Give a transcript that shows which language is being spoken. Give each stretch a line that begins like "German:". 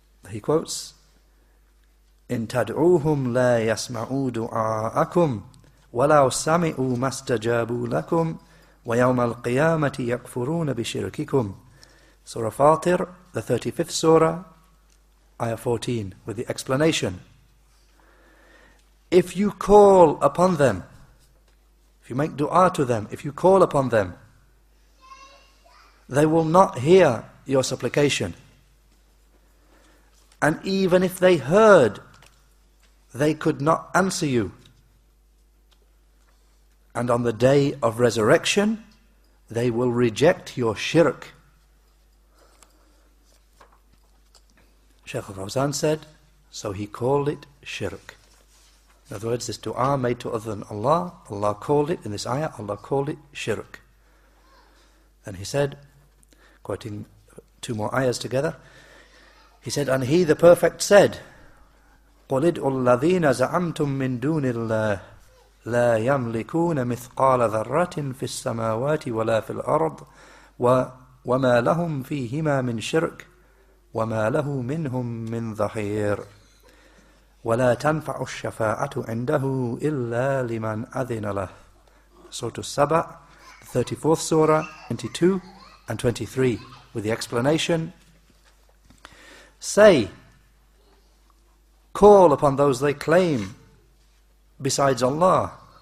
English: He quotes,
Arabic: إِن تَدْعُوهُمْ لَا يَسْمَعُوا دُعَاءَكُمْ وَلَوْ سَمِعُوا مَا اسْتَجَابُوا لَكُمْ وَيَوْمَ الْقِيَامَةِ يَكْفُرُونَ بِشِرْكِكُمْ.
English: Surah Fatir, the 35th Surah, Ayah 14, with the explanation. If you call upon them, if you make dua to them, if you call upon them, they will not hear your supplication. And even if they heard, they could not answer you. And on the day of resurrection, they will reject your shirk. Shaykh al Fawzan said, so he called it shirk. In other words, this dua made to other than Allah, Allah called it, in this ayah, Allah called it shirk. And he said, quoting two more ayahs together, he said, and he, the Perfect, said,
Arabic: قُلِ ادْعُوا الَّذِينَ زَعَمْتُم مِّن دُونِ اللَّهِ لَا يَمْلِكُونَ مِثْقَالَ ذَرَّةٍ فِي السَّمَاوَاتِ وَلَا فِي الْأَرْضِ وَمَا لَهُمْ فِيهِمَا مِنْ شِرْكٍ وَمَا لَهُ مِنْهُمْ مِنْ ظَهِيرٍ وَلَا تَنْفَعُ الشَّفَاعَةُ عِنْدَهُ إِلَّا لِمَنْ أَذِنَ لَهُ.
English: Surah Al-Saba, 34th Surah, 22 and 23, with the explanation, say, call upon those they claim besides Allah.